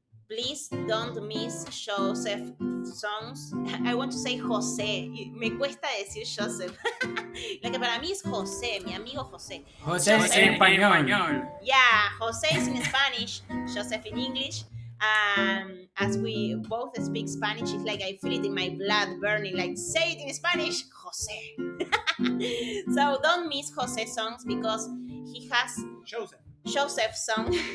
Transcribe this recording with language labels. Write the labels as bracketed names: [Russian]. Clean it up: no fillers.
[English] Please don't miss Joseph songs. I want to say José. Me cuesta decir Joseph. [Spanish] Lo que para mí es José, mi amigo José. José en español. [English] Yeah, José is in Spanish, Joseph in English. As we both speak Spanish, it's like I feel it in my blood burning. Like, say it in Spanish, José. So don't miss José songs because he has Joseph song.